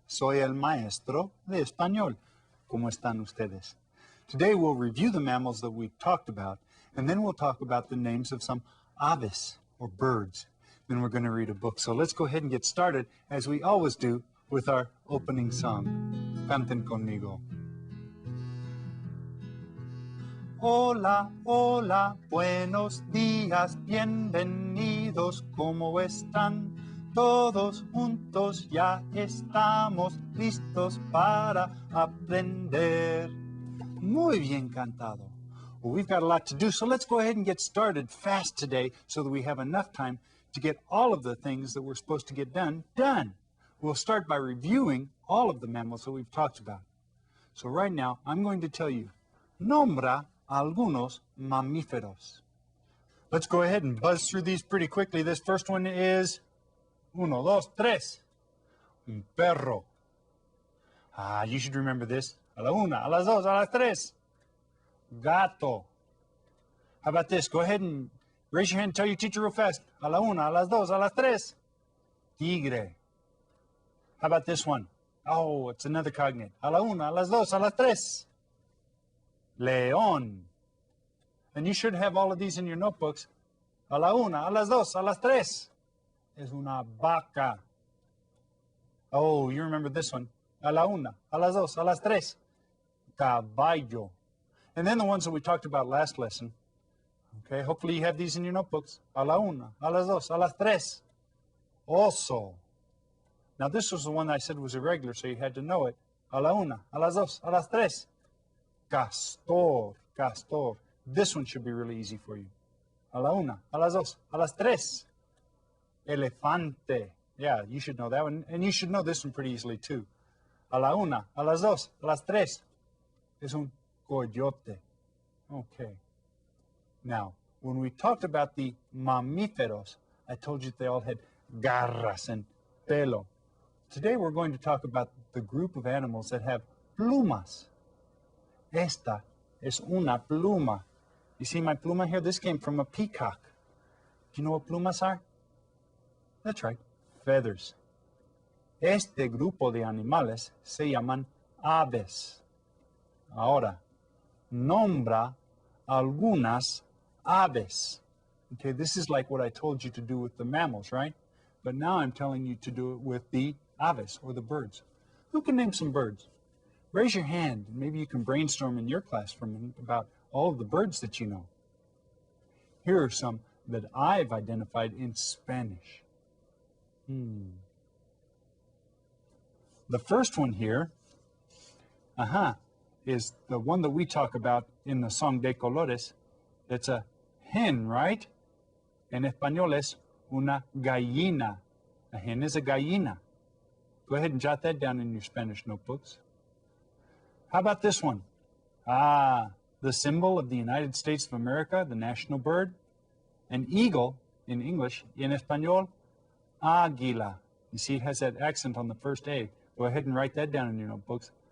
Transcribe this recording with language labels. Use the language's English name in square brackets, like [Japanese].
[Spanish] Soy el maestro de español. ¿Cómo están ustedes? [English] Today we'll review the mammals that we've talked about, and then we'll talk about the names of some aves, or birds. Then we're going to read a book. So let's go ahead and get started, as we always do, with our opening song. [Spanish] Canten conmigo. Hola, hola, buenos días, bienvenidos, ¿cómo están? Todos juntos ya estamos listos para aprender. Muy bien cantado. [English] Well, we've got a lot to do, so let's go ahead and get started fast today so that we have enough time to get all of the things that we're supposed to get done. We'll start by reviewing all of the mammals that we've talked about. So right now, I'm going to tell you, [Spanish] nombra algunos mamíferos. [English] Let's go ahead and buzz through these pretty quickly. This first one is [Spanish] uno, dos, tres. Un perro. [English] You should remember this. [Spanish] A la una, a las dos, a las tres. [English] Gato. How about this? Go ahead and raise your hand and tell your teacher real fast. [Spanish] A la una, a las dos, a las tres. Tigre. [English] How about this one? Oh, it's another cognate. [Spanish] A la una, a las dos, a las tres. León. [English] And you should have all of these in your notebooks. [Spanish] A la una, a las dos, a las tres. Es una vaca. [English] Oh, you remember this one. [Spanish] A la una, a las dos, a las tres. Caballo. [English] And then the ones that we talked about last lesson. Okay, hopefully you have these in your notebooks. [Spanish] A la una, a las dos, a las tres. Oso. [English] Now this was the one I said was irregular, so you had to know it. [Spanish] A la una, a las dos, a las tres. Castor, castor. [English] This one should be really easy for you. [Spanish] A la una, a las dos, a las tres. Elefante. [English] Yeah, you should know that one. And you should know this one pretty easily too. [Spanish] A la una, a las dos, a las tres. Es un coyote. Okay. [English] Now, when we talked about the mamíferos, I told you they all had garras and pelo. Today we're going to talk about the group of animals that have plumas. [Spanish] Esta es una pluma. [English] You see my pluma here? This came from a peacock. Do you know what plumas are? That's right, feathers. [Spanish] Este grupo de animales se llaman aves. Ahora, nombra algunas aves. [English] Okay, this is like what I told you to do with the mammals, right? But now I'm telling you to do it with the aves, or the birds. Who can name some birds? Raise your hand, and maybe you can brainstorm in your class about all of the birds that you know. Here are some that I've identified in Spanish. The first one here, is the one that we talk about in the song de Colores. It's a hen, right? [Spanish] En español es una gallina. [English] A hen is a gallina. Go ahead and jot that down in your Spanish notebooks. How about this one? The symbol of the United States of America, the national bird. An eagle in English, [Spanish] en español, águila. [English] You see it has that accent on the first A. Go ahead and write that down in your notebooks.